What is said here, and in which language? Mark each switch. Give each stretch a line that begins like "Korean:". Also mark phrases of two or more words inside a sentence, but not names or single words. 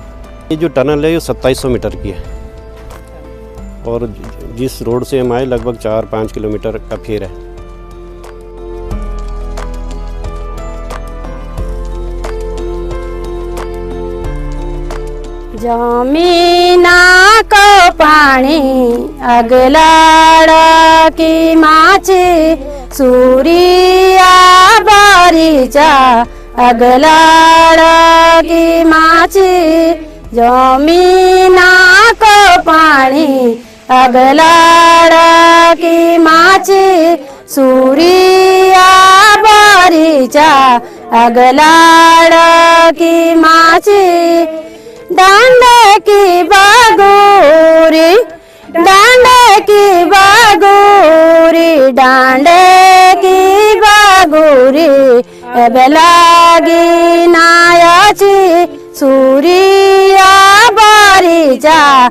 Hindi: ये जो टनल है ये 2700 मीटर की है और जिस रोड से हम आए लगभग 4-5 किलोमीटर का फेर है।
Garhwali: जमीना को पानी अगलाड़ की माची सूरिया बारीचा अगलाड़ की माची जमीना को पानी अगलाड़ की माची सूरिया बारीचा अगलाड़ की माची डांडे की बागोरी डांडे की बागोरी डांडे की बागोरी बेलागी नायाची सूरिया बारीचा